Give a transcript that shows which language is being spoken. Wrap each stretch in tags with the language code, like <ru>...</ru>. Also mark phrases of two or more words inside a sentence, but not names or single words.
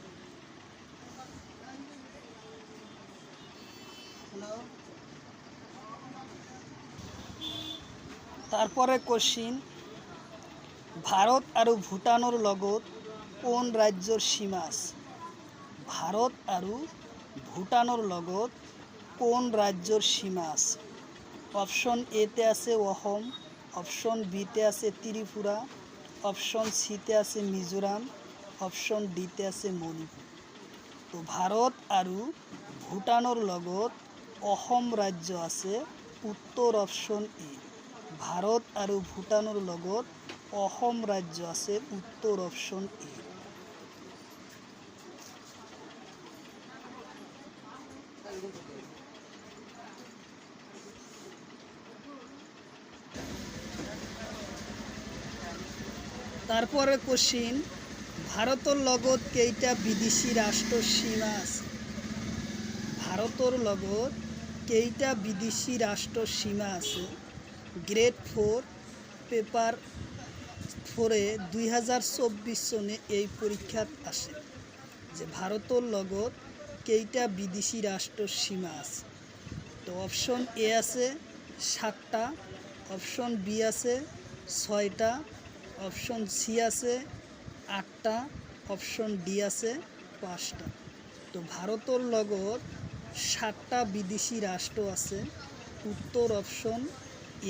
<as>হ্যালো। তারপরে কোশ্চিন, ভারত আৰু ভূটানৰ লগত কোন ৰাজ্যৰ সীমা আছে? ভারত আৰু ভূটানৰ লগত কোন ৰাজ্যৰ সীমা আছে? অপশন এতে আছে অসম, অপশন বিতে আছে ত্রিপুরা, অপশন সিতে আছে মিজোরাম, অপশন ডিতে আছে মণিপুর। তো ভারত আৰু ভূটানৰ লগত অসম ৰাজ্য আছে, উত্তৰ অপশন এ। ভারত আৰু ভূটানৰ লগত অসম ৰাজ্য আছে, উত্তৰ অপশন এ। তারপরে কোশ্চিন, ভারতৰ লগত কেইটা বিদেশী ৰাষ্ট্ৰৰ সীমা আছে? ভারতৰ লগত কেইটা বিদেশী ৰাষ্ট্ৰৰ সীমা আছে?</as> <en>Grade 4 Paper 4-</en> <as>এ 2024 সনে এই পরীক্ষাত আসে যে ভারতৰ লগত কেইটা বিদেশী রাষ্ট্ৰৰ সীমা আছে। তো অপশন এ আছে 7টা, অপশন বি আছে 6টা, অপশন সি আছে 8টা, অপশন ডি আছে 5টা। তো ভারতৰ লগত 7টা বিদেশী রাষ্ট্র আছে, উত্তর অপশন এ।</as>